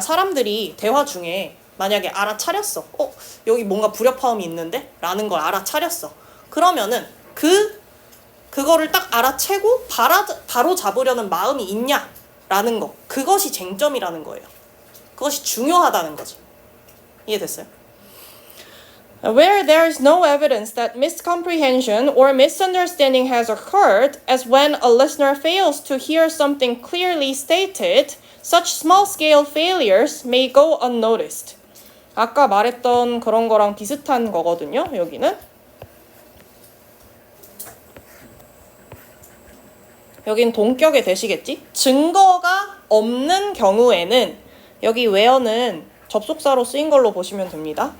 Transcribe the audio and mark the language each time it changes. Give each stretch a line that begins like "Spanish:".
Korean: 사람들이 대화 중에 만약에 알아차렸어. 여기 뭔가 불협화음이 있는데? 라는 걸 알아차렸어. 그러면은 그거를 딱 알아채고 바로 잡으려는 마음이 있냐라는 거. 그것이 쟁점이라는 거예요. 그것이 중요하다는 거지. 이해됐어요?
English: Where there is no evidence that miscomprehension or misunderstanding has occurred, as when a listener fails to hear something clearly stated, such small-scale failures may go unnoticed.
Korean: 아까 말했던 그런 거랑 비슷한 거거든요, 여기는. 여긴 동격에 대시겠지? 증거가 없는 경우에는, 여기 where는 접속사로 쓰인 걸로 보시면 됩니다.